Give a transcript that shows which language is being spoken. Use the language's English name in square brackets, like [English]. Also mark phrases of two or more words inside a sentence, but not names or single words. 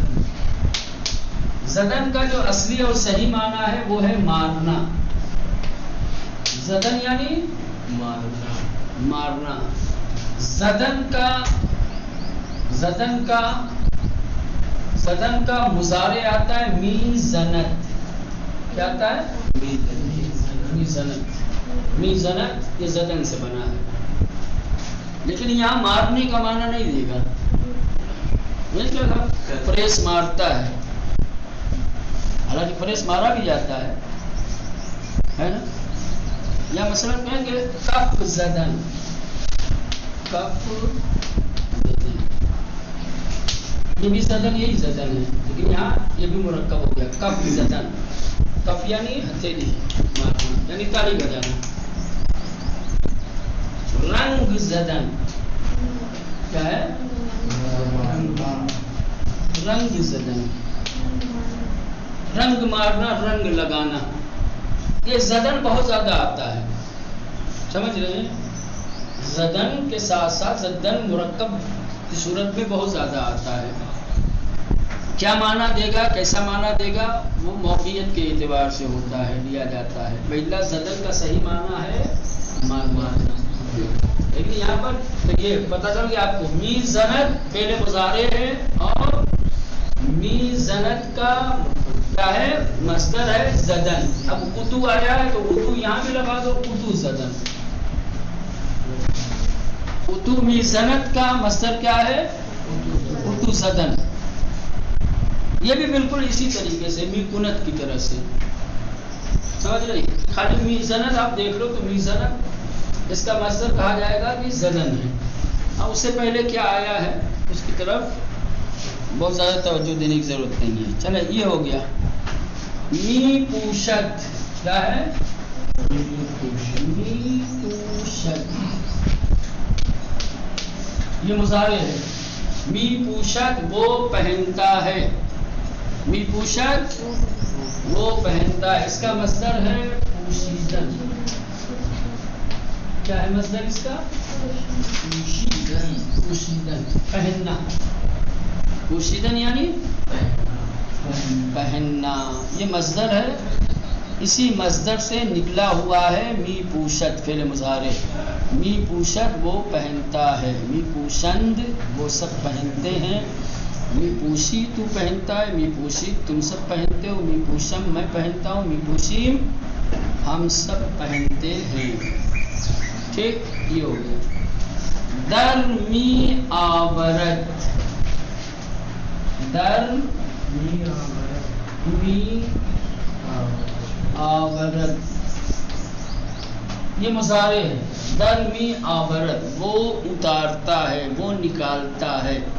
[Urdu] زدن کا جو اصلی اور صحیح معنی ہے وہ ہے مارنا. زدن یعنی مارنا. زدن کا مضارع آتا ہے [Persian] می زنت. [Urdu] کیا آتا ہے؟ [Persian] می زنت. می زنت [Urdu] یہ زدن سے بنا ہے. لیکن یہاں مارنے کا معنی نہیں دے گا. پریس مارتا ہے. حالانکہ پریس مارا بھی جاتا ہے نا. یا مثلا کہیں گے [Persian] کف زدن، کف زدن، [Urdu] یہ بھی زدن یہی زدن ہے، لیکن یہاں یہ بھی مرکب ہو گیا [Persian] کف زدن. [Urdu] کف یعنی ہتھیلی مارنا، یعنی تالی بجانا. [Persian] رنگ زدن [Urdu] کیا ہے؟ [Persian] رنگ زدن، [Urdu] رنگ مارنا، رنگ لگانا. یہ زدن بہت زیادہ آتا ہے، سمجھ رہے ہیں؟ زدن کے ساتھ ساتھ زدن مرکب کی صورت میں بہت زیادہ آتا ہے. کیا معنی دے گا، کیسا معنی دے گا، وہ موقعیت کے اعتبار سے ہوتا ہے، لیا جاتا ہے. پہلا زدن کا صحیح معنی ہے مارنا، لیکن یہاں پر یہ پتہ چل گیا آپ کو [Persian] می زنت [Urdu] پہلے مضارع ہے اور [Persian] می زنت [Urdu] کا کیا ہے، مصدر ہے زدن. اب اتو آیا ہے تو اتو یہاں بھی لگا دو، [Persian] اتو زدن. اتو می زنت [Urdu] کا مصدر کیا ہے، [Persian] اتو زدن. [Urdu] یہ بھی بالکل اسی طریقے سے [Persian] می کنت [Urdu] کی طرح سے، سمجھ رہی. خالی [Persian] می زنت [Urdu] آپ دیکھ لو تو [Persian] می زنت [Urdu] اس کا مصدر کہا جائے گا کہ زدن ہے. اب اس سے پہلے کیا آیا ہے اس کی طرف بہت زیادہ توجہ دینے کی ضرورت نہیں ہے. چلے یہ ہو گیا. [Persian] می پوشت [Urdu] کیا ہے، [Persian] می پوشت [Urdu] یہ مضارع ہے. [Persian] می پوشت [Urdu] وہ پہنتا ہے، [Persian] می پوشت [Urdu] وہ پہنتا ہے. اس کا مصدر ہے پوشیدن. کیا ہے مصدر اس کا؟ پوشیدن. پوشیدن پہننا، پوشیدن یعنی پہننا. یہ مصدر ہے، اسی مصدر سے نکلا ہوا ہے [Persian] می پوشت [Urdu] فعل مضارع. [Persian] می پوشت [Urdu] وہ پہنتا ہے، [Persian] می پوشند [Urdu] وہ سب پہنتے ہیں، [Persian] می پوشی [Urdu] تو پہنتا ہے، [Persian] می پوشی [Urdu] تم سب پہنتے ہو، [Persian] می پوشم [Urdu] میں پہنتا ہوں، [Persian] می پوشیم [Urdu] ہم سب پہنتے ہیں. ٹھیک، یہ ہو گیا. [Persian] در می آورت، در می آورت [Urdu] یہ مضارع ہے. [Persian] در می آورت [Urdu] وہ اتارتا ہے، وہ نکالتا ہے.